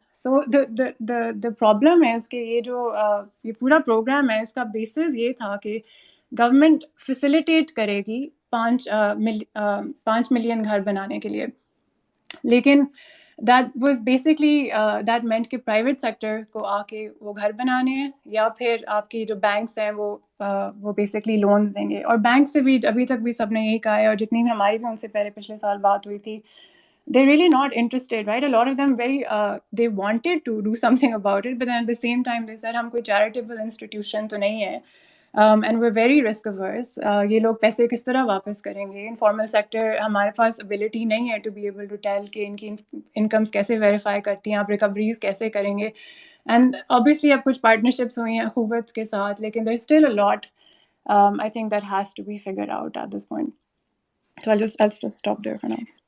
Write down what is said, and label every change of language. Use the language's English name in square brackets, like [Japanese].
[English] so the problem [Urdu] ہے کہ یہ پورا پروگرام ہے اس کا بیسس یہ تھا کہ گورنمنٹ فیسیلیٹیٹ کرے گی 5 ملین گھر بنانے کے لیے، لیکن [English] that was basically that meant [Urdu] کہ پرائیویٹ سیکٹر کو آ کے وہ گھر بنانے ہیں یا پھر آپ کی جو بینکس ہیں وہ بیسکلی لونز دیں گے. اور بینک سے بھی ابھی تک بھی سب نے یہی کہا ہے، اور جتنی بھی ہماری بھی ان سے پچھلے سال بات ہوئی تھی [English] they're really not interested, right? A lot of them they wanted to do something about it, but then at the same time they said [Urdu] ہم کوئی charitable institution تو نہیں ہے [English] And we're very risk averse. [Urdu] یہ لوگ پیسے کس طرح واپس کریں گے؟ انفارمل سیکٹر ہمارے پاس ابیلٹی نہیں ہے [English] to be able to tell [Urdu] کہ ان کی انکمس کیسے ویریفائی کرتی ہیں، آپ ریکوریز کیسے کریں گے. [English] and obviously [Urdu] اب کچھ پارٹنرشپس ہوئی ہیں اخوت کے ساتھ، لیکن [English] there is still a lot I think that has to be figured out at this point. So I'll just stop there for now.